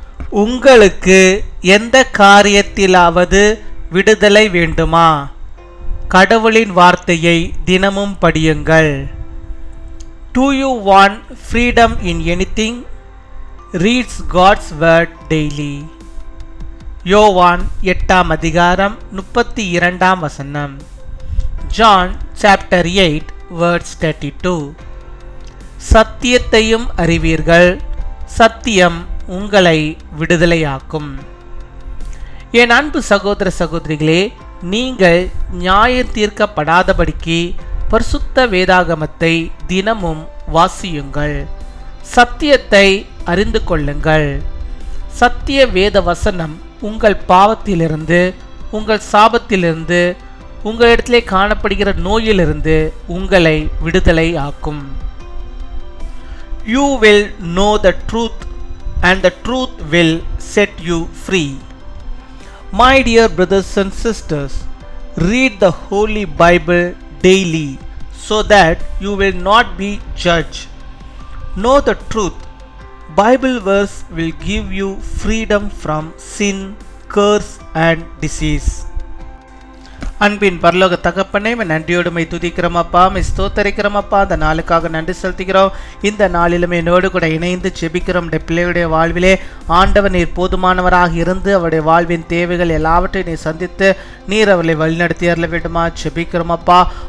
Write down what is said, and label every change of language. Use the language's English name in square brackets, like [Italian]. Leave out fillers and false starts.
[Tamil] உங்களுக்கு எந்த காரியத்திலாவது விடுதலை வேண்டுமா? கடவுளின் வார்த்தையை தினமும் படியுங்கள். [English] Do you want freedom in anything? Reads God's word daily. [Tamil] யோவான் 8 அதிகாரம் 32 [English] John chapter 8 verse 32. [Tamil] சத்தியத்தையும் அறிவீர்கள், சத்தியம் உங்களை விடுதலையாக்கும். என் அன்பு சகோதர சகோதரிகளே, நீங்கள் நியாயம் தீர்க்கப்படாதபடிக்கு பரிசுத்த வேதாகமத்தை தினமும் வாசியுங்கள், சத்தியத்தை அறிந்து கொள்ளுங்கள். சத்திய வேத வசனம் உங்கள் பாவத்திலிருந்து, உங்கள் சாபத்திலிருந்து, உங்களிடத்திலே காணப்படுகிற நோயிலிருந்து உங்களை விடுதலை ஆக்கும். [English] You will know the truth and the truth will set you free. My dear brothers and sisters, read the Holy Bible daily so that you will not be judged. Know the truth. Bible verse will give you freedom from sin, curse and disease. [Tamil] அன்பின் பரலோக தகப்பனே, நன்றியோடு my துதிக்கிறோம் அப்பா, my ஸ்தோத்தரிக்கிறோம் அப்பா. அந்த நாளுக்காக நன்றி செலுத்துகிறோம். இந்த நாளிலுமே என்னோடு கூட இணைந்து ஜெபிக்கிறோம். பிள்ளைகளுடைய வாழ்விலே ஆண்டவர் நீர் போதுமானவராக இருந்து அவருடைய வாழ்வின் தேவைகள் எல்லாவற்றையும் நீர் சந்தித்து நீர் அவர்களை வழிநடத்தி அருள வேண்டுமா ஜெபிக்கிறோம் அப்பா.